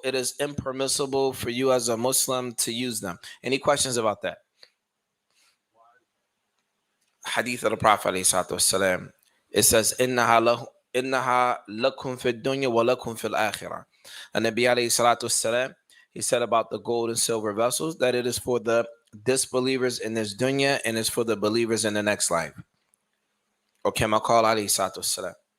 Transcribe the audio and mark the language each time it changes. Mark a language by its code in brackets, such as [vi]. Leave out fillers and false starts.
[en] It is impermissible for you as a Muslim to use them. Any questions about that? Hadith of the Prophet ﷺ. It says, [ar] إِنَّهَا لَكُمْ فِي الدُّنْيَا وَلَكُمْ فِي الْآخِرَةِ. [en] And Nabi alayhi salatu wasalam, he said about the gold and silver vessels that it is for the disbelievers in this dunya and it's for the believers in the next life. Or [ar] kama qala alayhi salatu wasalam.